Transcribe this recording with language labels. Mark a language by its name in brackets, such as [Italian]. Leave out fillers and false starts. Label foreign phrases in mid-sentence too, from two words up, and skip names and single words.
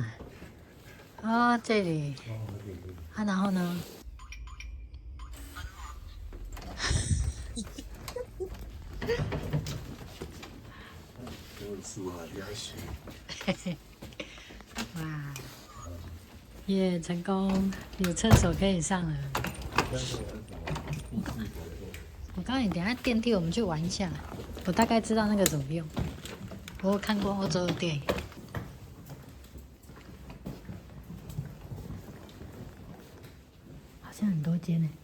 [Chinese] 哦，這裡。啊，然後呢？嘿嘿。哇！耶，成功，有廁所可以上了。我告訴你，等一下電梯我們去玩一下。我大概知道那個怎麼用。我有看過歐洲的電影，好像很多間呢。